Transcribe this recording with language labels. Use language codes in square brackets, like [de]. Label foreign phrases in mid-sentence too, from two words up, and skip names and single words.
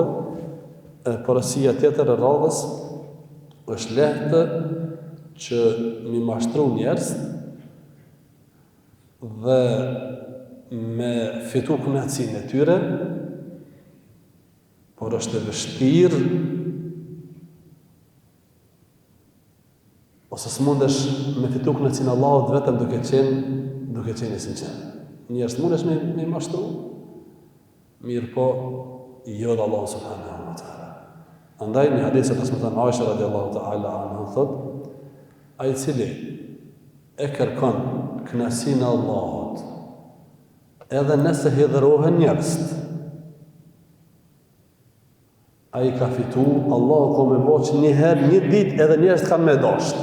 [sq] Porësia tjetër e radhës është lehtë që mi mashtru njerëz dhe me fitu kënaqësinë e tyre, por është e vështirë ose s'mundesh me fitu kënaqësinë e Allahut vetëm duke qenë i sinqert. Njerëz mundesh me mashtru, mirë po jo dhe Allah [ar] سبحانه وتعالى. [sq] Andaj një hadith që transmeton Aisha [ar] رضي الله تعالى عنها [sq] thot, ai cili e kërkon kënaqësinë e Allahut, edhe nëse hidhërohen njerëzit, ai ka fitu, Allahu ka me bo që një ditë edhe njerëzit kanë me dashur.